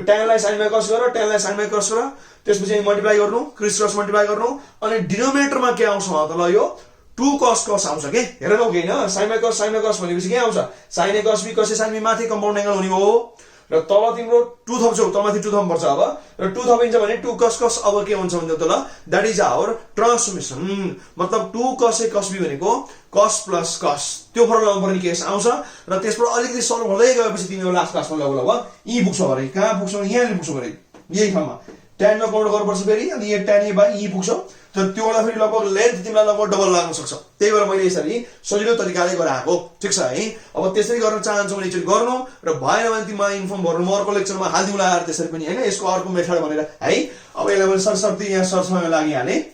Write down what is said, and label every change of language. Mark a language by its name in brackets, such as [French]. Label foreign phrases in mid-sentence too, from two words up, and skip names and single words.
[Nepali] tan लाई sin बाइ cos गर tan लाई sin बाइ cos गर त्यसपछि मल्टिप्लाई गर्नु [English] criss cross multiply [Nepali] गर्नु अनि डिनोमिनेटरमा के आउँछ त ल यो 2 cos cos आउँछ के हेर न के हैन sin बाइ cos भनेपछि के आउँछ sin a cos b cos a sin b माथि [English] compound angle [Nepali] हुने हो र तल तिम्रो 2 थप्छौ तलमाथि 2 थप्नुपर्छ अब र 2 थपिन्छ भने 2 cos cos अब के हुन्छ भने त ल [English] that is our [Nepali] ट्रान्सफर्मेसन मतलब 2 cos a cos b भनेको cos plus cos त्यो फर्मुलामा पर्ने केस आउँछ र त्यसबाट अलिकति सल्भ हुँदै गएपछि तिमीले लास्ट क्लासमा लगौ यी पुग्छौ अरे कहाँ पुग्छौ यहाँ पुग्छौ अरे यही ठाउँमा tan मा काउन्ट गर्नुपर्छ फेरि अनि यो tan a बाइ e पुग्छौ तर त्यो बेला फेरि लगभग लेन्थ तिमीलाई लगभग डबल लाग्न सक्छ त्यही भएर मैले यसरी सजिलो तरिकाले गराएको ठीक छ है अब त्यसरी गर्न चाहन्छौ भने एकचोटी गर्नु र भएन भने तिमीलाई इन्फर्म गर्नु म अर्को लेक्चरमा हाल्दिउँला यार त्यसरी पनि हैन यसको अर्को मेथड भनेर है अब यसलाई मैले सरसर्ती यहाँ सर्चमा लागिहाले